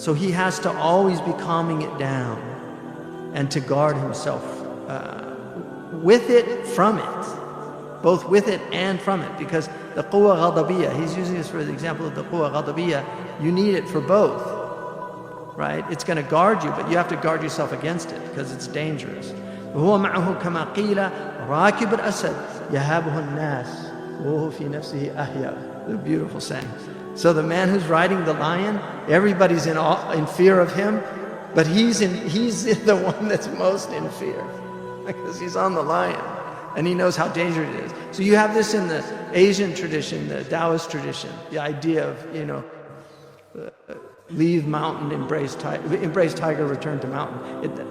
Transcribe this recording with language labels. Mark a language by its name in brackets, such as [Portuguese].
[English] So he has to always be calming it down and to guard himself with it, from it. Both with it and from it, because the quwwa ghadabiyya, he's using this for the example of the quwwa ghadabiyya, you need it for both, right? It's going to guard you, but you have to guard yourself against it because it's dangerous. [Arabic] وهو معه كما قيل راكب الأسد يهابه الناس وهو في نفسه أحيا. [English] The beautiful saying. So the man who's riding the lion, everybody's in fear of him, but he's the one that's most in fear because he's on the lion. And he knows how dangerous it is. So you have this in the Asian tradition, the Taoist tradition, the idea of, leave mountain, embrace tiger, return to mountain.